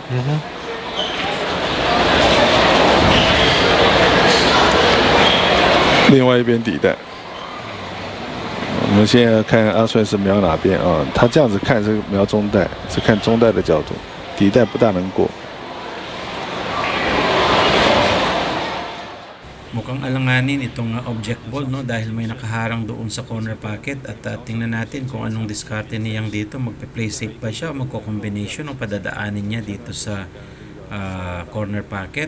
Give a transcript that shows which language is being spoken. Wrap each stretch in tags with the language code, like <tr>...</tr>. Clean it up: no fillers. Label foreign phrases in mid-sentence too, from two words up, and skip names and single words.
<zh>嗯哼。另外一边底带，我们现在看阿顺是瞄哪边啊？他这样子看是瞄中带，是看中带的角度，底带不大能过。</zh> <tl>Mukhang alanganin itong</tl> <en>object ball,</en> <tl>no, dahil may nakaharang doon sa</tl> <en>corner pocket</en> <tl>at tingnan natin kung anong diskarte niyang dito. Magpe-</tl> <en>play safe</en> <tl>ba siya o magko-combination o padadaanin niya dito sa</tl> <en>corner pocket.</en>